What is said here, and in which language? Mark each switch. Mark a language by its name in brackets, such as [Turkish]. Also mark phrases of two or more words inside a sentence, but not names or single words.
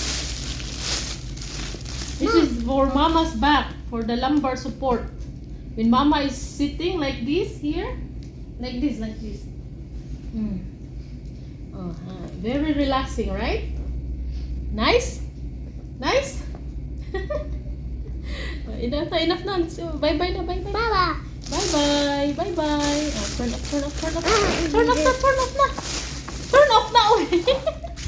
[English] This is for Mama's back, for the lumbar support. When Mama is sitting like this here, like this. Very relaxing, right? Nice? Enough na. So, bye-bye na, bye-bye. Baba. Bye-bye. Oh, turn off na. Turn off na.